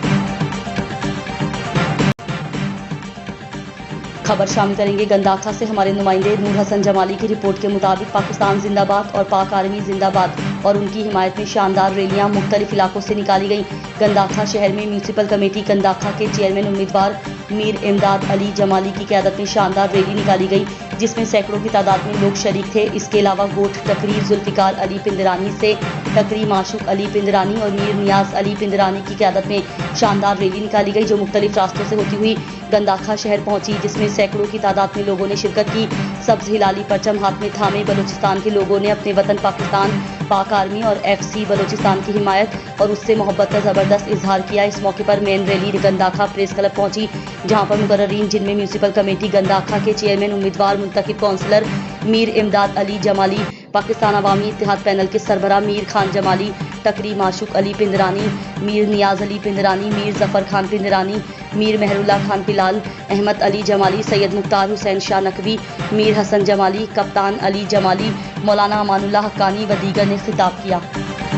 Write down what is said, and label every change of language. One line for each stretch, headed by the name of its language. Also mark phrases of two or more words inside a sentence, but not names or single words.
Urdu: خبر شامل کریں گے گنداخہ سے ہمارے نمائندے نور حسن جمالی کی رپورٹ کے مطابق پاکستان زندہ باد اور پاک آرمی زندہ باد اور ان کی حمایت میں شاندار ریلیاں مختلف علاقوں سے نکالی گئی. گنداخہ شہر میں میونسپل کمیٹی گنداخہ کے چیئرمین امیدوار میر امداد علی جمالی کی قیادت میں شاندار ریلی نکالی گئی، جس میں سینکڑوں کی تعداد میں لوگ شریک تھے. اس کے علاوہ گوٹھ ٹکری ذوالفقار علی پندرانی سے ٹکری معشوق علی پندرانی اور میر نیاز علی پندرانی کی قیادت میں شاندار ریلی نکالی گئی، جو مختلف راستوں سے ہوتی ہوئی گنداخہ شہر پہنچی، جس میں سینکڑوں کی تعداد میں لوگوں نے شرکت کی. سبز ہلالی پرچم ہاتھ میں تھامے بلوچستان کے لوگوں نے اپنے وطن پاکستان، پاک آرمی اور FC بلوچستان کی حمایت اور اس سے محبت کا زبردست اظہار کیا. اس موقع پر مین ریلی گنداخہ پریس کلب پہنچی، جہاں پر مقررین، جن میں میونسپل کمیٹی گنداخہ کے چیئرمین امیدوار منتخب کونسلر میر امداد علی جمالی، پاکستان عوامی اتحاد پینل کے سربراہ میر خان جمالی، ٹکری معشوق علی پندرانی، میر نیاز علی پندرانی، میر ظفر خان پندرانی، میر مہر اللہ خان پلال، احمد علی جمالی، سید مختار حسین شاہ نقوی، میر حسن جمالی، کپتان علی جمالی، مولانا امان اللہ حقانی و دیگر نے خطاب کیا.